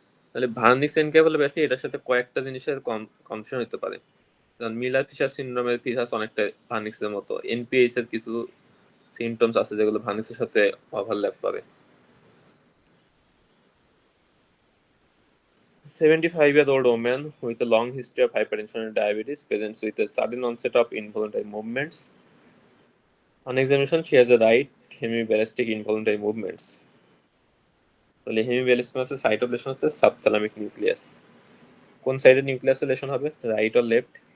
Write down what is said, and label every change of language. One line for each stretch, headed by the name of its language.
Bangla: তাহলে Wernicke's encephalopathy এটার সাথে কয়েকটা জিনিসের কনফিউশন হতে পারে। কারণ মিলার ফিশার সিনড্রোমের ফিচার্স অনেকটা ভার্নিক্সের মতো, এনপিএস এর কিছু সিমটমস আছে যেগুলো ভার্নিক্সের সাথে ওভারল্যাপ করে।
English: 75-year-old woman with a long history of hypertension and diabetes presents with a sudden onset of involuntary movements. On examination, she has a right hemiballistic involuntary movements.
Bangla: তাহলে হেমিব্যালিসমাসের site of lesson হচ্ছে সাবথ্যালামিক nucleus. কোন সাইডের নিউক্লিয়াসের lesson হবে, right or left?